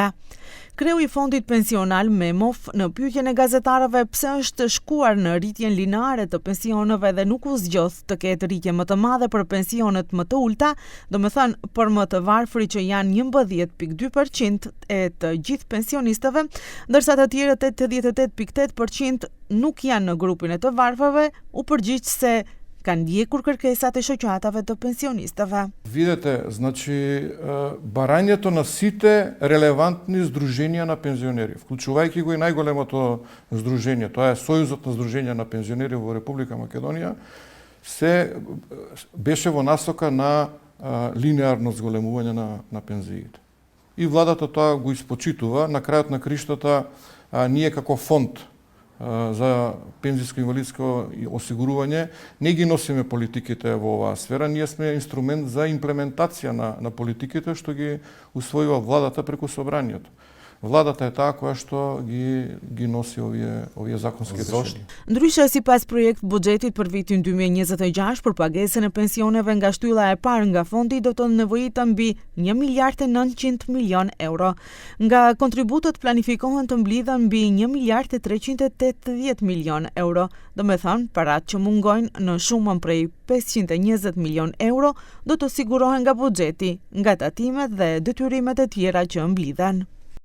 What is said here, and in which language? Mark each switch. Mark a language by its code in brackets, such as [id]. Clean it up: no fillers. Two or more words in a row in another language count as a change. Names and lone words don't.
[sq] Kreu i Fondit Pensional Memov në pyetjen e gazetarëve pse është shkuar në rritjen lineare të pensioneve dhe nuk u zgjodh të ketë rritje më të madhe për pensionet më të ulta, domethënë për më të varfërit që janë 11.2% e të gjithë pensionistëve, ndërsa të tjerët 88.8% nuk janë në grupin e të varfërve, u përgjigj se kanë ndjekur kërkesat e shoqatave të pensionistëve. [mk] Видете, значи барањето на сите релевантни здруженија на пензионери, вклучувајќи го и најголемото здружение, тоа е Сојузот на здруженија на пензионери во Република Македонија, се беше во насока на линеарно зголемување на пензиите. И владата тоа го испочитува, на крајот на криштата ние како фонд за пензijsko-инвалидско осигурување не ги носиме политиките во оваа сфера, ние сме инструмент за имплементација на политиките што ги усвојува владата преку собранието. Владата е таа која што ги носи овие законски решенија. [sq] Ndryshe, sipas projekt buxhetit për vitin 2026 për pagesën e pensioneve nga shtylla e parë nga fondi do të nevojitet mbi 1 miliard e 900 milion euro. Nga kontributët planifikohen të mblidhen mbi 1 miliard e 380 milion euro, domethënë paratë që mungojnë në shumën prej 520 milion euro do të sigurohen nga buxheti, nga tatimet dhe detyrimet e tjera që mblidhen.